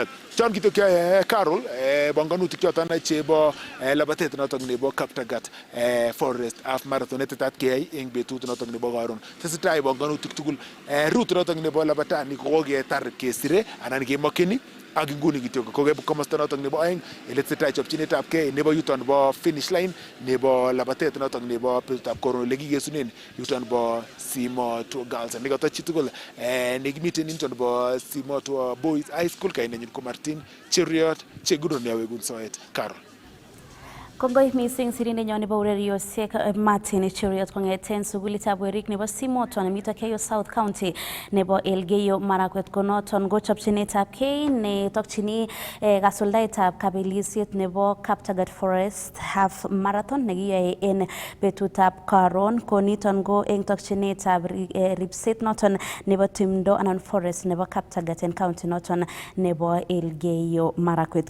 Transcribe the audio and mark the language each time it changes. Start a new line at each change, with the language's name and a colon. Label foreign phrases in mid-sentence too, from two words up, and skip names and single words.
Kalenjin: Chon kitok Carol bongonutik choton chebo labatet noton nebo Kaptagat Forest Half Marathon netetat keyai eng betut noton nebo karon. Tesetai bongonutik tugul route noton nebo labatani koketar kesire anan kemokyini ak inguni kityok ko komosta notok nebo oeng ele tesetai chopchinetab kei nebo yuton bo
English: finish line
Kalenjin: nebo labatet notok nebo betutab karon ole kikesunen yuton bo Simoto Girls nekata chitugul nekimiten yuton bo Simoto Boys High School. Kainenyin ko Martin Cheriot chegunon yawekun soet Carol. Kongoi mising sirindenyo nebo ureriosiek Martin Cheriot kong'eten sukulitab werik nebo Simoton nemito Keyo South County nebo Elgeyo Marakwet ko noton ko chopchinetab kei netokchini kasuldaetab kabelisiet nebo Kaptagat Forest Half Marathon nekiyoe en betutab karon ko niton ko eng tokchinetab ripset noton nebo timdo anan forest nebo Kaptagat en county noton nebo Elgeyo Marakwet.